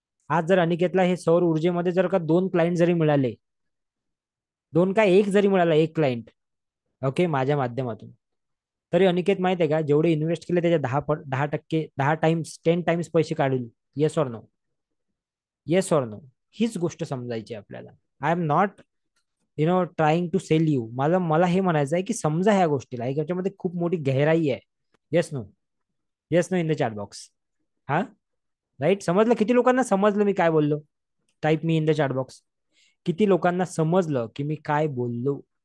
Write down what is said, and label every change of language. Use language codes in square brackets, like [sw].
[mr] आज जर अनिकेतला हे सौर ऊर्जेमध्ये जर का 2 क्लायंट जरी मिळाले, दोन काय एक जरी मिळाला, एक क्लायंट, ओके, माझ्या माध्यमातून, तरी अनिकेत माहित आहे का, जेवढे इन्व्हेस्ट केले त्याच्या 10% 10 टाइम्स 10 टाइम्स पैसे काढील. [en] Yes or no? Yes or no? [mr] हीच गोष्ट समजायची आपल्याला. [en] I am not trying to sell you. [mr] मला मला हे म्हणायचं आहे की समजा ह्या गोष्टीला, याच्यामध्ये खूप मोठी गहराई आहे. [en] Yes no? Yes no in the chat box. हा, right. समजलं? [mr] किती लोकांना समजलं मी काय बोललो? [en] Type me in the chat box. [mr] किती लोकांना समजलं की मी काय बोललो?